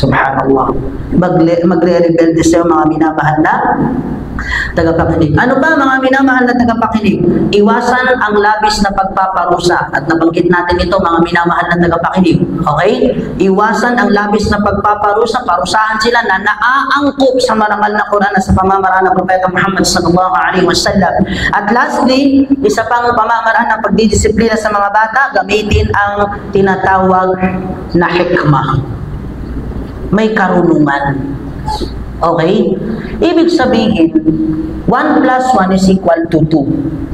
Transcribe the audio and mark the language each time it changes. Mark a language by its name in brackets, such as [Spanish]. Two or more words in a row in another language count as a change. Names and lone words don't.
[Filipino] Magre-rebelde sa'yo mga minamahal na tagapakinig. Ano ba mga minamahal na tagapakinig? Iwasan ang labis na pagpaparusa. At nabanggit natin ito mga minamahal na tagapakinig. Okay? Iwasan ang labis na pagpaparusa. Parusahan sila na naaangkop sa marangal na Quran at sa pamamaraan ng Propeta Muhammad [Arabic] صلى الله عليه وسلم. [Filipino] At lastly, isa pang pamamaraan ng pagdidisiplina sa mga bata, gamitin ang tinatawag na hikmah. May karunungan. Okay? Ibig sabihin, [English] 1 plus 1 is equal to 2.